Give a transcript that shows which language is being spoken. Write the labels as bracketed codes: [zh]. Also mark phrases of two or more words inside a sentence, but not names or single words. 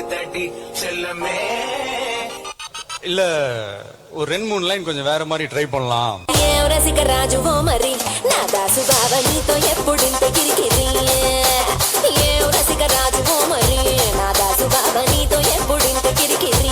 [ta] குட்டி செல்லமே. இல்ல ஒரு 2-3 லைன் கொஞ்சம் வேற மாதிரி ட்ரை பண்ணலாம். [te] రసిక రాజు ఓ మరి నా దాసు బావ నీతో ఎప్పుడింత కిరికిరి ఏ రసిక రాజు ఓ మరి నా దాసు బావ నీతో ఎప్పుడింత కిరికిరి